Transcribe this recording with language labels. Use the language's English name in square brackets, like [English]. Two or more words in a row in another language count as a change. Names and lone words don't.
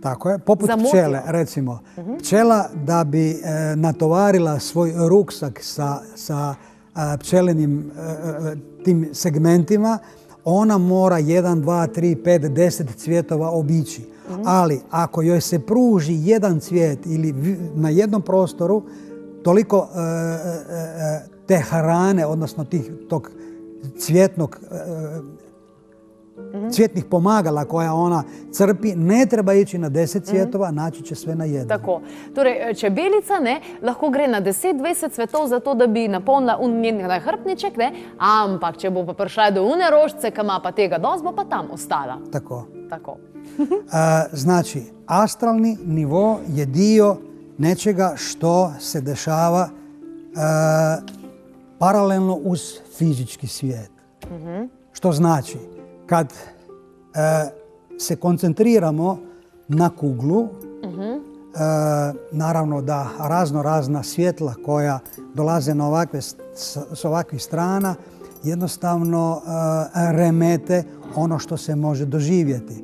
[Croatian] Tako je, poput pčele, recimo. Pčela da bi natovarila svoj ruksak sa pčelenim tim segmentima, ona mora 1, 2, 3, 5, 10 cvjetova obići. Ali ako joj se pruži jedan cvijet ili na jednom prostoru, toliko te hrane, odnosno tog cvjetnog cvjetnih pomagala koja ona crpi, ne treba ići na 10 cvjetova, naći će sve na jedan. Tako. [Slovenian] Torej, čebelica lahko gre na 10-20 cvetov zato, da bi napolnila njen nahrbtniček, ampak če bo pa prišla do une rožice, ki ima pa tega dosti, bo pa tam ostala. Tako. Tako. [Croatian] Znači, astralni nivo je dio nečega što se dešava paralelno uz fizički svijet. Što znači, kad se koncentriramo na kuglu, naravno da razna svjetla koja dolaze s ovakvih strana jednostavno remete ono što se može doživjeti.